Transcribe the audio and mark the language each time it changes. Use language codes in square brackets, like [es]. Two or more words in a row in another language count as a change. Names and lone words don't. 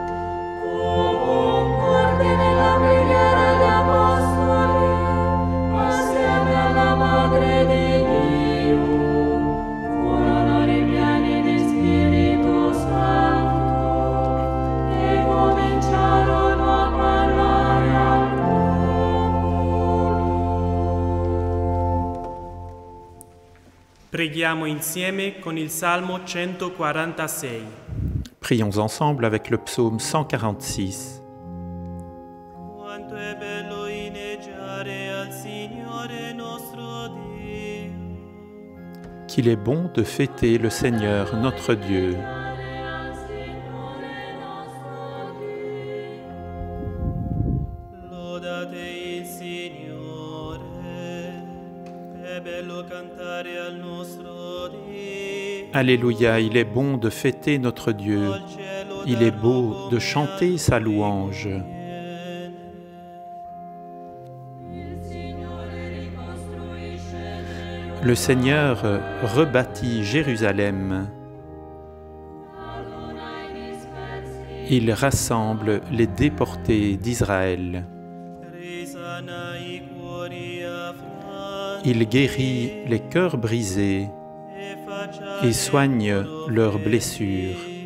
[it] Concorde nella preghiera gli apostoli, assieme alla Madre di Dio, furono ripieni di Spirito Santo e cominciarono a parlare al popolo. Preghiamo insieme con il Salmo 146. [fr] Prions ensemble avec le psaume 146. [it] Quanto è bello inneggiare al Signore nostro Dio. [fr] Qu'il est bon de fêter le Seigneur notre Dieu. [it] Al Signore nostro Dio. Lodate il Signore, è bello cantare al nostro Dio. [fr] Alléluia, il est bon de fêter notre Dieu. [it] Al cielo [fr] Il est [it] dal [fr] beau [it] luogo [fr] de [it] che [fr] chanter [it] al [fr] sa [it] Dio [fr] louange. [it] conviene. Il Signore ricostruisce Gerusalemme. [fr] Le Seigneur rebâtit Jérusalem. Il rassemble les déportés d'Israël. Il guérit les cœurs brisés et soigne leurs blessures.